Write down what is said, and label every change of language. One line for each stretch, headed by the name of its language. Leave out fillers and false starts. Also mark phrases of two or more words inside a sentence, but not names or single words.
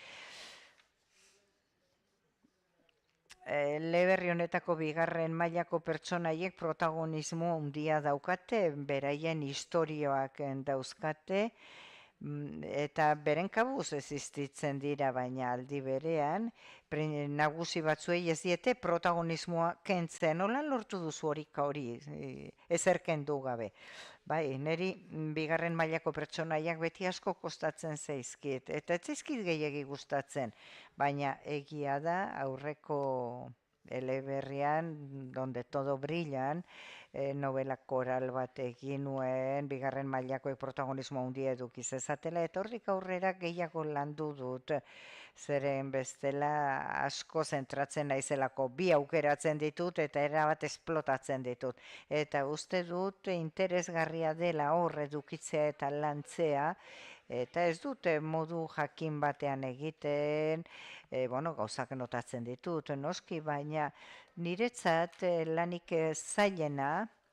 Basque: Eleberri honetako bigarren mailako pertsonaiek protagonismo handia daukate, beraien istorioak dauzkate, eta beren kabuz existitzen dira, baina aldi berean, nagusi batzuei ez diete protagonismoa kentzen. Nola lortu duzu hori ezerken du gabe? Bai, niri bigarren mailako pertsonaiak beti asko kostatzen zaizkit, eta ez zaizkit gehiegi gustatzen, baina egia da aurreko eleberrian, donde todo brillan, novela koral bat egin nuen, bigarren mailako protagonismo handia eduki zezatela, eta horrik aurrera gehiago landu dut, zeren bestela asko zentratzen naizelako, bi aukeratzen ditut eta erabat esplotatzen ditut. Eta uste dut interesgarria dela hor edukitzea eta lantzea, eta ez dute modu jakin batean egiten, gauzak notatzen ditut, noski, baina niretzat lanik zailena,